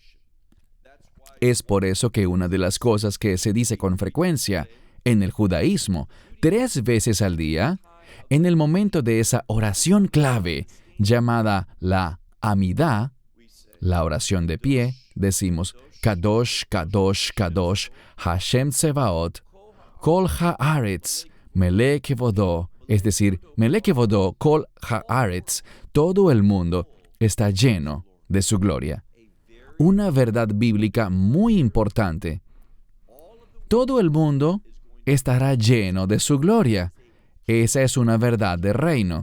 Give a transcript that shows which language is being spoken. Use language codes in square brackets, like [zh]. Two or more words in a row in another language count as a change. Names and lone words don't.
[es] Es por eso que una de las cosas que se dice con frecuencia en el judaísmo, 3 veces al día, en el momento de esa oración clave llamada la Amidá, la oración de pie, decimos [he] קדוש, קדוש, קדוש, השם צבאות, כל הארץ, מלך כבודו, [es] es decir, [he] מלך כבודו, כל הארץ, [es] todo el mundo está lleno de su gloria. Una verdad bíblica muy importante. Todo el mundo estará lleno de su gloria. Esa es una verdad del reino.